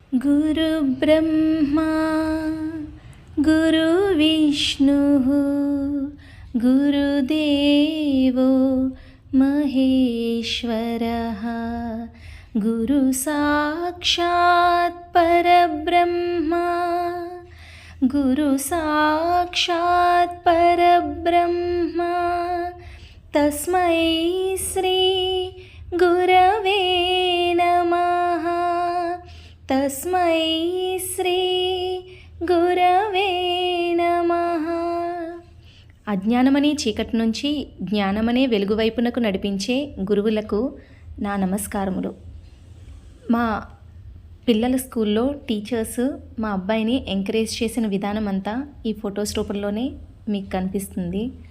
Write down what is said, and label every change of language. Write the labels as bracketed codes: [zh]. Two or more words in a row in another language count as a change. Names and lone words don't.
[sa] गुरुब्रह्मा गुरुविष्णुः गुरुदेवो महेश्वरः गुरुसाक्षात् परब्रह्मा गुरुसाक्षात् परब्रह्मा तस्मै श्री गुरवे नमः तस्मै श्री गुरवे नमः। [te] అజ్ఞానమనే చీకటి నుంచి జ్ఞానమనే వెలుగు వైపునకు నడిపించే గురువులకు నా నమస్కారములు. మా పిల్లల స్కూల్లో టీచర్స్ మా అబ్బాయిని ఎంకరేజ్ చేసిన విధానం అంతా ఈ ఫొటోస్ రూపంలోనే మీకు కనిపిస్తుంది.